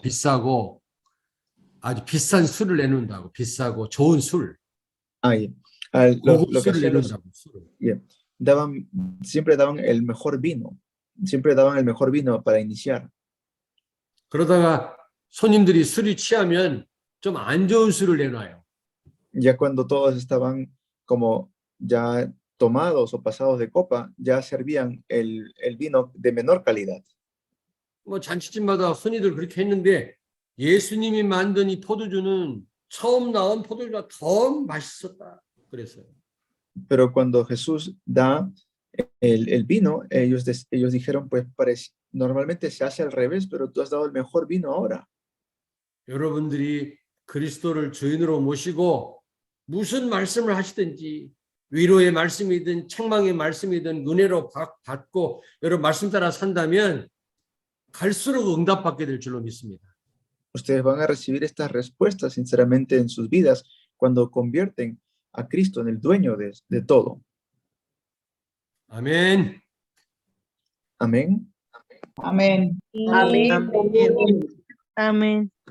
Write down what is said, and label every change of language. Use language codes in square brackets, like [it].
[ko] 비싸고 아주 비싼 술을 내놓는다고. 비싸고 좋은 술. [es] Ahí. Lo que [ko] 고급술을 [es] hacían los, [ko] 내놓으라고. 술을. [es] siempre daban el mejor vino. Siempre daban el mejor vino para iniciar. [ko] 그러다가 손님들이 술이 취하면 좀 안 좋은 술을 내놔요. [es] Ya cuando todos estaban como ya tomados o pasados de copa, ya servían el vino de menor calidad. [ko] 뭐 잔치집마다 손님들 그렇게 했는데 예수님이 만든 이 포도주는 처음 나온 포도주가 더 맛있었다. 그랬어요. [es] Pero cuando Jesús da el vino, ellos dijeron, pues normalmente se hace al revés, pero tú has dado el mejor vino ahora. [ko] 여러분들이 그리스도를 주인으로 모시고 무슨 말씀을 하시든지 위로의 말씀이든 책망의 말씀이든 은혜로 받고 여러분 말씀 따라 산다면 갈수록 응답받게 될 줄로 믿습니다. [es] Ustedes van a recibir estas respuestas sinceramente en sus vidas cuando convierten a Cristo en el dueño de todo. [ko] 아멘. [es] Amén. Amén. Amén. Amén.